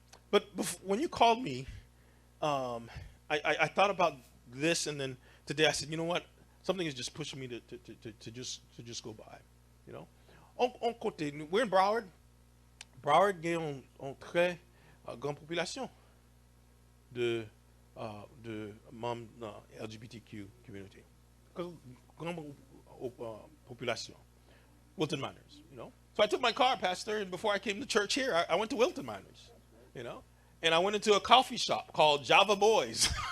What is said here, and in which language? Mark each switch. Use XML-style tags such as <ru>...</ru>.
<en>But when you called me, I thought about this, and then today I said, you know what? Something is just pushing me to just go by.</en> <fr>On côté,</fr> <en>we're in Broward.</en> <fr>Broward a une très grande population de membres de la</fr> <en>LGBTQ community.</en> <fr>Grande population.</fr> <en>Wilton Miners, So I took my car, Pastor, and before I came to church here, I went to Wilton Miners, And I went into a coffee shop called Java Boys.</en>